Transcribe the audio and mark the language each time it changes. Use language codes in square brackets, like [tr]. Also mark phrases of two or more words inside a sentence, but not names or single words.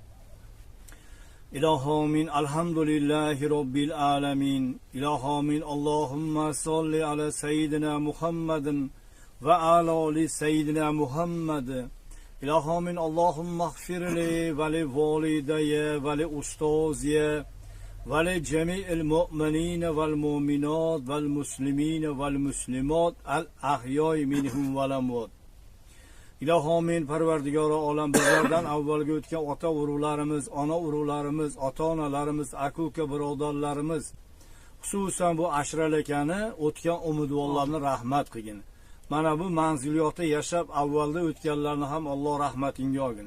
[ar] إلهامين الحمد لله رب العالمين إلهامين اللهم صل على سيدنا محمد وعلى آل سيدنا محمد إلهامين اللهم اغفر لي ولوالدي ولأستاذي ولجميع المؤمنين والمؤمنات والمسلمين والمسلمات الأحياء منهم والأموات. [uz] İlahomin Parvardigori olam bizlardan avvalgi o'tgan ota urug'larimiz, ona urug'larimiz, ota-onalarimiz, aka-uka birodarlarimiz, xususan bu Ashrali akani o'tgan umidvorlarni rahmat qilgin. Mana bu manziliyotda yashab avvalda o'tganlarni ham Alloh rahmatinga olgin.